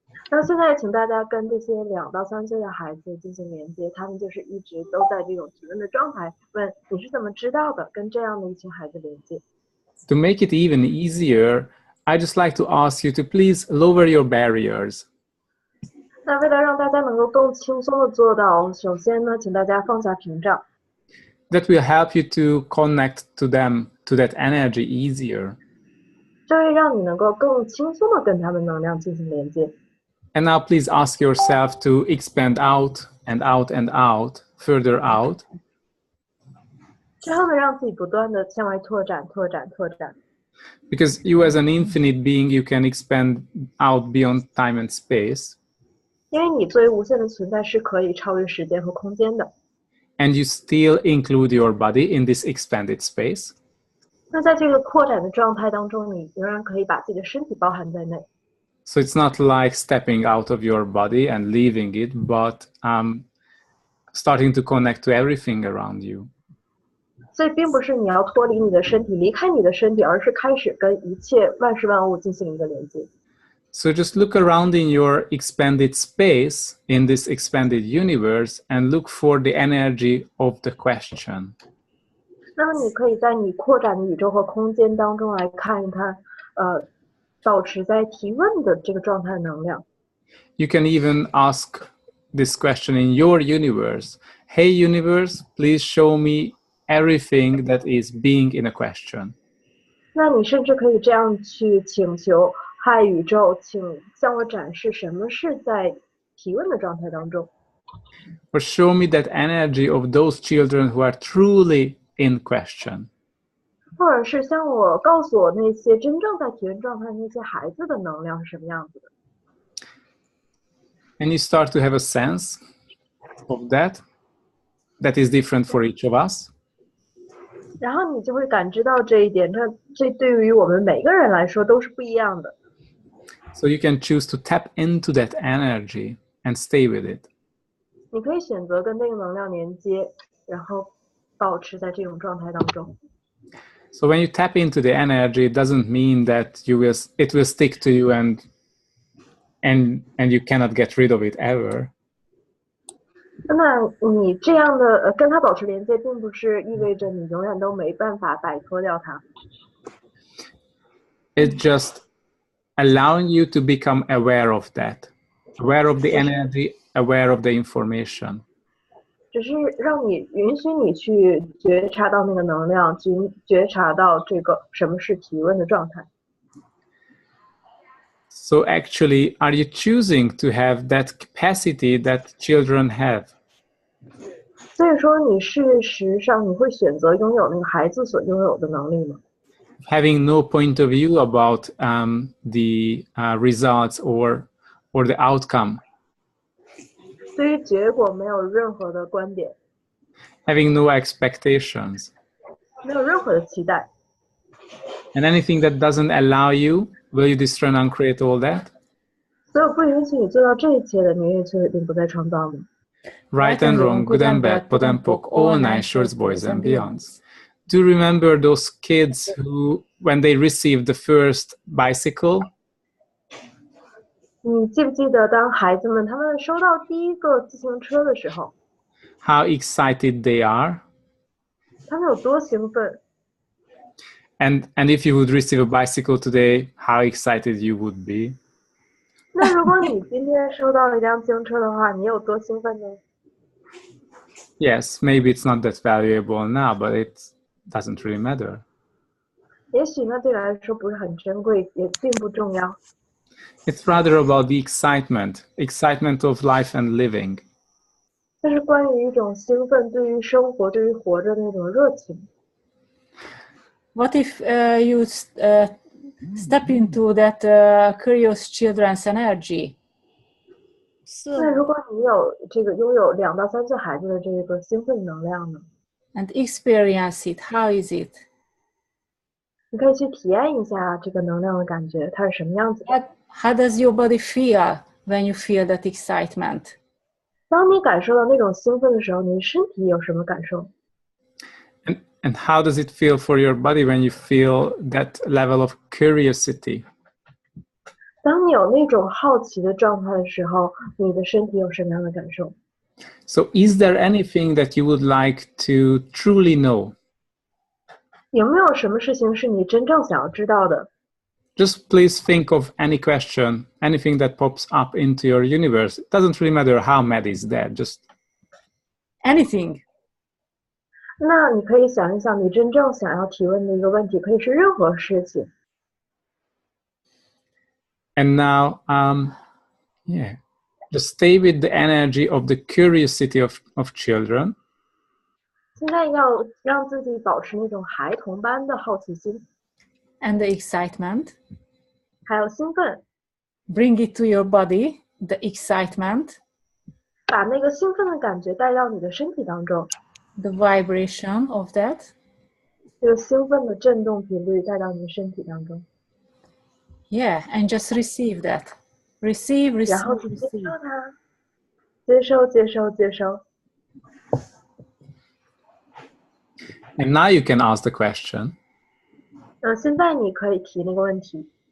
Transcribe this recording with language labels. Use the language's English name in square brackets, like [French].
[Chinese] 那现在请大家跟这些2到3岁的孩子进行连接，他们就是一直都在这种提问的状态，问你是怎么知道的，跟这样的一群孩子连接。 [English] To make it even easier, I just like to ask you to please lower your barriers. [Chinese] 那为了让大家能够更轻松的做到，首先呢，请大家放下屏障。 [English] That will help you to connect to them, to that energy easier. [Chinese] 这会让你能够更轻松的跟他们能量进行连接。 [English] And now please ask yourself to expand out and out and out, further out. [Chinese] 之后呢，让自己不断的向外拓展。 [English] Because you as an infinite being, you can expand out beyond time and space. [Chinese] 因为你作为无限的存在是可以超越时间和空间的。 [English] And you still include your body in this expanded space. [Chinese] 那在这个扩展的状态当中，你仍然可以把自己的身体包含在内。 [English] So it's not like stepping out of your body and leaving it, but starting to connect to everything around you. [Chinese] 所以并不是你要脱离你的身体，离开你的身体，而是开始跟一切万事万物进行一个连接。 [English] So just look around in your expanded space, in this expanded universe, and look for the energy of the question. [Chinese] 那么你可以在你扩展的宇宙和空间当中来看一看，保持在提问的这个状态能量。 [English] You can even ask this question in your universe. Hey universe, please show me everything that is being in a question. [Chinese] 那你甚至可以这样去请求，嗨宇宙，请向我展示什么是在提问的状态当中。 [English] Or show me that energy of those children who are truly in question. [Chinese] 或者是向我告诉我那些真正在提问状态那些孩子的能量是什么样子的。 [English] And you start to have a sense of that is different for each of us. [Chinese] 然后你就会感知到这一点，这对于我们每个人来说都是不一样的。 [English] So you can choose to tap into that energy and stay with it. [Chinese] 你可以选择跟这个能量連接，然後保持在這種狀態當中。 [English] So when you tap into the energy, it doesn't mean that it will stick to you and you cannot get rid of it ever. [Chinese] 那你這樣的跟它保持連接，並不是意味着你永遠都沒辦法擺脫掉它。 [English] It's just allowing you to become aware of that, aware of the energy, aware of the information. [Chinese] 只是讓你允許你去覺察到那個能量，覺察到這個什麼是提問的狀態。 [English] So actually, are you choosing to have that capacity that children have? [Chinese] 所以說你事實上你會選擇擁有那個孩子所擁有的能力嗎？ [English] Having no point of view about the results or the outcome. [Chinese] 對於結果沒有任何的觀點。 [English] Having no expectations. [Chinese] 沒有任何的期待。 [English] And anything that doesn't allow you, will you destroy and uncreate all that? [Chinese] 所有不允許你做到這一切的，你也就一定不再創造嗎？ [English] Right and wrong, good and bad, pot and pock, all nine shorts, boys and beyonds. Do you remember those kids who, when they received the first bicycle? [Chinese] 你記不記得當孩子們他們收到第一個自行車的時候 [English] How excited they are? [Chinese] 他們有多興奮 [English] And if you would receive a bicycle today, how excited you would be? [Chinese] 那如果你今天收到了一輛自行車的話，你有多興奮呢？ [English] Yes, maybe it's not that valuable now, but it doesn't really matter. [Chinese] 也許那對你來說不是很珍貴，也並不重要。 [English] It's rather about the excitement of life and living. [Chinese] 这是关于一种兴奋，对于生活、对于活着的那种热情。 [English] What if you step into that curious children's energy? [Chinese] 那如果你有这个拥有2到3岁孩子的这个兴奋能量呢？ [English] And experience it. How is it? [Chinese] 你可以去体验一下这个能量的感觉，它是什么样子的？ [English] How does your body feel when you feel that excitement? [Chinese] 当你感受到那种兴奋的时候，你的身体有什么感受？ [English] And how does it feel for your body when you feel that level of curiosity? [Chinese] 当你有那种好奇的状态的时候，你的身体有什么样的感受？ [English] So is there anything that you would like to truly know? [Chinese] 有没有什么事情是你真正想要知道的？ [English] Just please think of any question, anything that pops up into your universe. It doesn't really matter how mad is that, just Anything. [Chinese] 那你可以想一想，你真正想要提问的一个问题，可以是任何事情。 [English] and now just stay with the energy of the curiosity of children. [Chinese] 现在要让自己保持那种孩童般的好奇心， [English] And the excitement. [Chinese] 还有兴奋， [English] Bring it to your body, the excitement, [Chinese] 把那个兴奋的感觉带到你的身体当中， [English] the vibration of that. [Chinese] 这个兴奋的振动频率带到你的身体当中， [English] Yeah, and just receive that. Receive, [Chinese] 然后去接 [English] receive. [Chinese] 受它，接收，接收，接收。 [English] And now you can ask the question [Chinese] 现在你可以提那个问题，